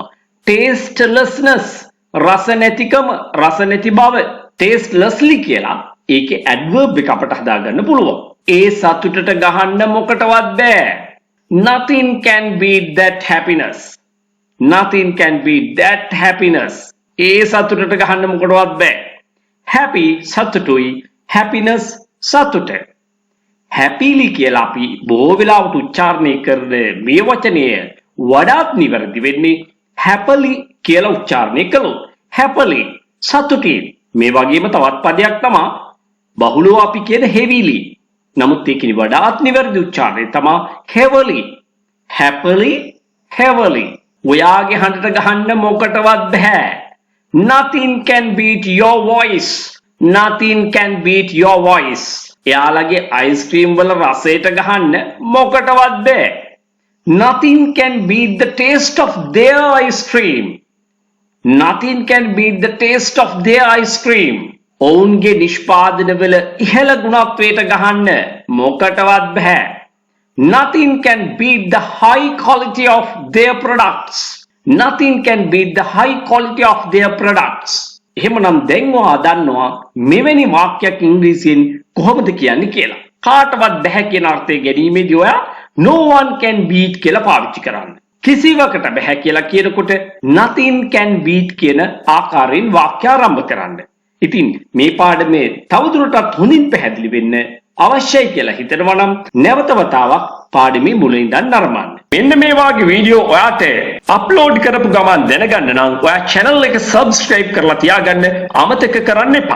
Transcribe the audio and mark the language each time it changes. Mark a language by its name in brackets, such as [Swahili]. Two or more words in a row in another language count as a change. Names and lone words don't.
[Sinhala] Tastelessness රස නැතිකම, රස නැති බව. Tastelessly කියලා ඒකේ adverb එක අපට හදා ගන්න පුළුවන්. ඒ සතුටට ගහන්න මොකටවත් බෑ. [English] Nothing can beat that happiness. Nothing can beat that happiness. [Sinhala] ඒ සතුටට ගහන්න මොකටවත් බෑ. Happy සතුටුයි, happiness සතුට. Happily කියලා අපි බොහෝ වෙලාවට උච්චාරණය කරන මේ වචනය වඩාත් නිවැරදි වෙන්නේ happily කියලා උච්චාරණය කළොත්. Happily සතුටින්. මේ වගේම තවත් පදයක් තමයි බහුලව අපි කියන heavily. නමුත් ඒකේ වඩාත් නිවැරදි උච්චාරණය තමයි heavily. [English] Happily, heavily. [Sinhala] ඔයාගේ හඬට ගහන්න මොකටවත් බෑ. [English] Nothing can beat your voice. Nothing can beat your voice. [Sinhala] එයාලගේ අයිස්ක්‍රීම් වල රසයට ගහන්න මොකටවත් බෑ. [English] Nothing can beat the taste of their ice cream. Nothing can beat the taste of their ice cream. [Sinhala] ඔවුන්ගේ නිෂ්පාදන වල ඉහළ ගුණත්වයට ගහන්න මොකටවත් බෑ. [English] Nothing can beat the high quality of their products. Nothing can beat the high quality of their products. [Sinhala] එහෙමනම් දැන් ඔයා දන්නවා මෙවැනි වාක්‍යයක් ඉංග්‍රීසියෙන් කොහොමද කියන්නේ කියලා. කාටවත් බැහැ කියන අර්ථය ගැනීමේදී ඔයා [English] no one can beat [Sinhala] කියලා පාවිච්චි කරන්න. කිසිවකට බෑ කියලා කියනකොට [English] nothing can beat [Sinhala] කියන ආකාරයෙන් වාක්‍ය ආරම්භ කරන්න. ඉතින් මේ පාඩමේ තවදුරටත් හොඳින් පැහැදිලි වෙන්න අවශ්‍යයි කියලා හිතනවා නම් නැවත වතාවක් පාඩමේ මුල ඉඳන් නරඹන්න. මෙන්න මේ වගේ වීඩියෝ ඔයාට අප්ලෝඩ් කරපු ගමන් දැනගන්න නම් ඔයා channel එක subscribe කරලා තියාගන්න අමතක කරන්න එපා.